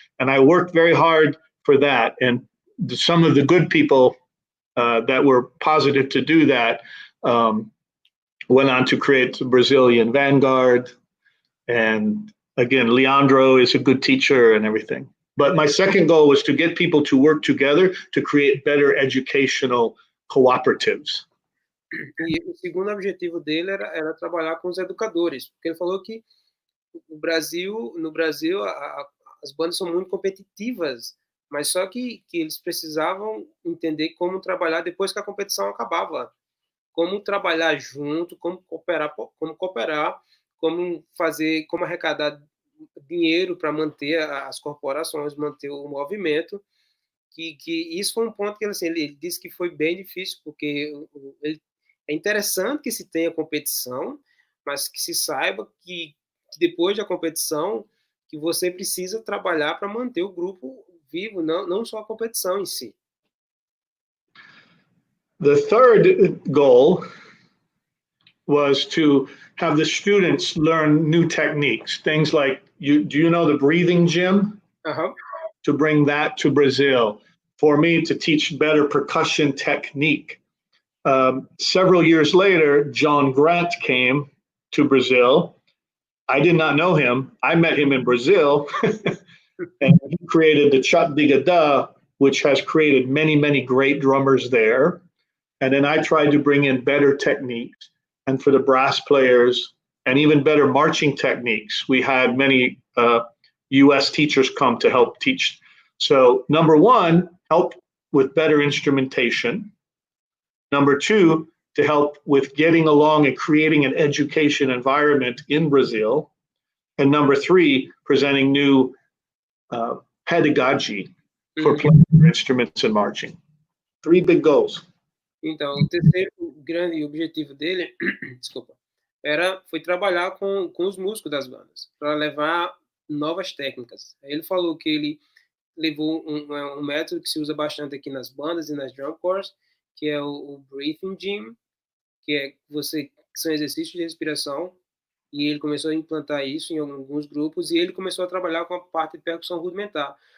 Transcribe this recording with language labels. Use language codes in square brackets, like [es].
[en] And I worked very hard for that. And some of the good people that were positive to do that went on to create the Brazilian Vanguard. And again, Leandro is a good teacher and everything. But my second goal was to get people to work together to create better educational cooperatives. [pt] E o segundo objetivo dele era trabalhar com os educadores, porque ele falou que no Brasil, as bandas são muito competitivas, mas só que eles precisavam entender como trabalhar depois que a competição acabava, como trabalhar junto, como cooperar, como arrecadar dinheiro para manter as corporações, manter o movimento. Que isso foi um ponto que ele disse que foi bem difícil, porque é interessante que se tenha competição, mas que se saiba que depois da competição que você precisa trabalhar para manter o grupo vivo, não só a competição em si. [en] The third goal was to have the students learn new techniques, things like do you know the breathing gym? Aham. To bring that to Brazil, for me to teach better percussion technique. Several years later, John Grant came to Brazil. I did not know him. I met him in Brazil, and he created the Chat Digada, which has created many, many great drummers there. And then I tried to bring in better techniques, and for the brass players, and even better marching techniques. We had many US teachers come to help teach. So, number one, help with better instrumentation. Number two, to help with getting along and creating an education environment in Brazil. And number three, presenting new pedagogy for playing instruments and marching. Three big goals. [pt] Então, o terceiro grande objetivo dele, desculpa, foi trabalhar com os músicos das bandas, para levar novas técnicas. Ele falou que ele levou um método que se usa bastante aqui nas bandas e nas drum corps, que é o breathing gym, que são exercícios de respiração, e ele começou a implantar isso em alguns grupos, e ele começou a trabalhar com a parte de percussão rudimentar.